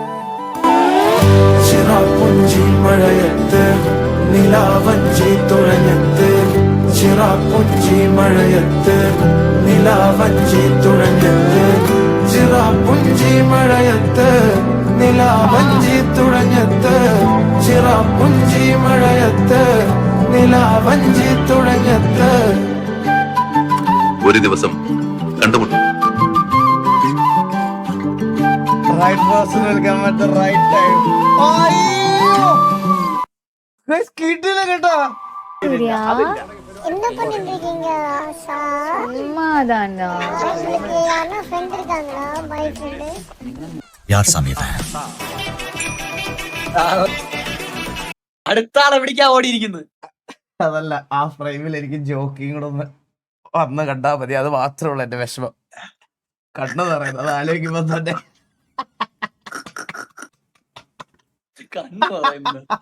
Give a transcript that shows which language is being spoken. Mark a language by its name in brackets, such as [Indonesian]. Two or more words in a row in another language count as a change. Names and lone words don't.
[Malayalam] നിലാവഞ്ചി തുഴഞ്ഞത്ത് ചിറാപ്പുഞ്ചി മഴയത്ത് നിലാവഞ്ചി തുഴഞ്ഞത്ത് ചിറാപ്പുഞ്ചി മഴയത്ത് നിലാവഞ്ചി തുഴഞ്ഞത്ത് ചിറാപ്പുഞ്ചി മഴയത്ത് നിലാവഞ്ചി തുഴഞ്ഞത്ത്. ഒരു ദിവസം കണ്ടുമുട്ടും. [English] right person will come at the right time. [Malayalam] അയ്യോ ഗയ്സ് കിട്ടില്ല കേട്ടോ. [Tamil] என்ன பண்ணிட்டு இருக்கீங்க சார்? சும்மாதானா? உங்களுக்கு யாரா ஃப்ரெண்ட் இருக்காங்களா? [English] boy friend? യാർ സമീപ [Malayalam] അടുത്ത ആളെ പിടിക്കാൻ ഓടിയിരിക്കുന്നത്. അതല്ല, ആ ഫ്രെയിമിൽ എനിക്ക് ജോക്കിങ് കൂടെ ഒന്ന് വന്ന് കണ്ടാ മതി. അത് മാത്രമേ ഉള്ളൂ എന്റെ വിഷമം. കണ്ണ് പറയുന്നത് അത് ആലോചിക്കുമ്പോ തന്നെ. കണ്ണു പറയുന്നു.